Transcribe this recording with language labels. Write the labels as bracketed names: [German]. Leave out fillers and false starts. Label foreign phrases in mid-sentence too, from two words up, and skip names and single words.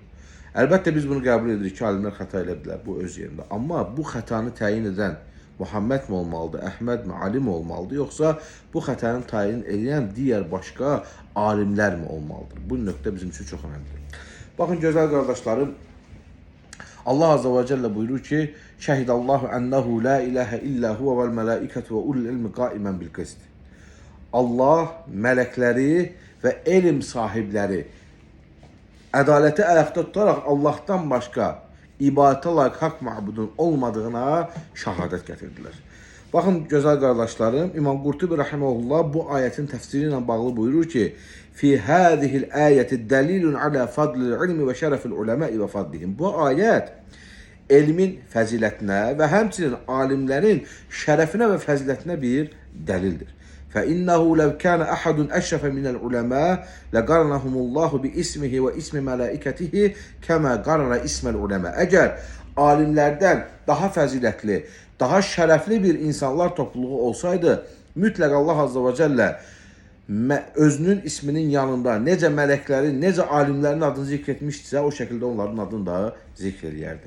[Azerbaijani] Əlbəttə biz bunu qəbul edirik ki, alimlər xəta edə bilər, bu öz yerində. Amma bu xətanı təyin edən Muhammed mi olmalıdır, Əhməd mi, Ali mi olmalıdır, yoxsa bu xətanı təyin edən digər başqa alimlər mi olmalıdır? Bu nöqtə bizim üçün çox önəmlidir. Baxın, gözəl qardaşlarım, [Arabic] الله عز وجل [Azerbaijani] buyurur ki, [Arabic] شهد الله أنه لا إله إلا هو والملائكة وأولو العلم قائما بالقسط. [Azerbaijani] Allah mələkləri və elm sahibləri ədaləti ayaqda tutaraq Allah'tan başqa ibadətə layiq haqq ma'budun olmadığına şahadət gətirdilər. Baxın, gözəl qardaşlarım, İmam Qurtubi rahimehullah bu ayətin təfsiri ilə bağlı buyurur ki, [Arabic] في هذه الآية دليل على فضل العلم وشرف العلماء وفضلهم. [Azerbaijani] Bu ayət elmin fəzilətinə və həmçinin alimlərin şərəfinə və fəzilətinə bir dəlildir. [Arabic] فَإِنَّهُ لَوْ كَانَ أَحَدٌ أَشْرَفَ مِنَ الْعُلَمَاءِ لَقَرَنَهُمُ اللّٰهُ بِإِسْمِهِ وَإِسْمِ مَلَائِكَتِهِ كَمَا قَرَنَ إِسْمَ الْعُلَمَاءِ. [Azerbaijani] Əgər alimlərdən daha fəzilətli, daha şərəfli bir insanlar topluluğu olsaydı, mütləq [Arabic] الله عز وجل [Azerbaijani] özünün isminin yanında necə mələklərin, necə alimlərin adını zikr etmişdirsə, o şəkildə onların adını da zikr edərdi.